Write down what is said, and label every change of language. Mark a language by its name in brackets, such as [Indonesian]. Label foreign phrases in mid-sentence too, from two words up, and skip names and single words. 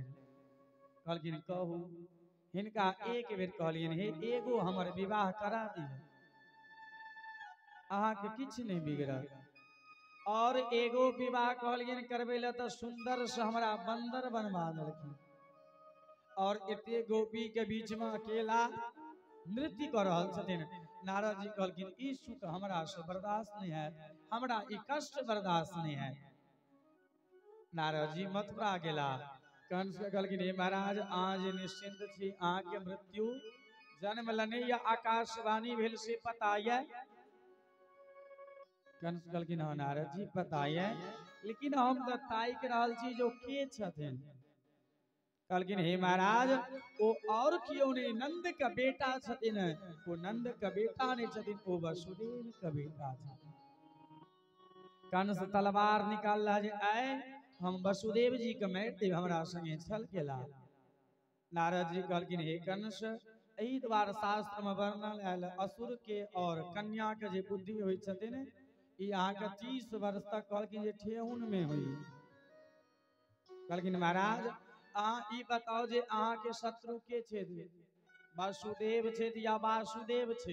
[Maithili] कहलखिन कहू हिनका एक बेर कहलियन हे एगो हमर विवाह करा दियौ अहाँ के किछ नहीं बिगड़ल। और एगो विवाह कहलियन करबै ला त सुंदर से हमरा बंदर बनवा देलखिन और एते गोपी के बीच में अकेला नृत्य कर रहल छथिन। नारद जी कहलखिन ई सुख हमरा से बर्दाश्त नहीं है, हमरा ई कष्ट बर्दाश्त नहीं है। नारद जी मथुरा गेला। कंस कहलखिन हे महाराज आज निश्चिंत छी, अहाँ के मृत्यु जन्म लने या आकाशवाणी भेल से पता है। कंस कहलखिन हाँ नारद जी पता है, लेकिन हम तो ताक रहल छी जो के छथिन। कहलखिन हे महाराज वो और क्यों नहीं नंद का बेटा छथिन, वो नंद का बेटा नहीं छथिन, वो वसुदेव का बेटा छथिन। कंस तलवार निकाल रहा जे आए हम वसुदेव जी के मारि देव, हमरा संगे छल केला। नारद जी कहलखिन हे कंस एहि द्वार शास्त्र में वर्णन आयल असुर के और कन्या के जे बुद्धि होई छथिन ई अहाँ के 30 वर्ष तक कहलखिन जे ठेहुन में हुई। कहलखिन महाराज अहाँ ई बताओ जे अहाँ के शत्रु के छे, वसुदेव छे या वासुदेव छे।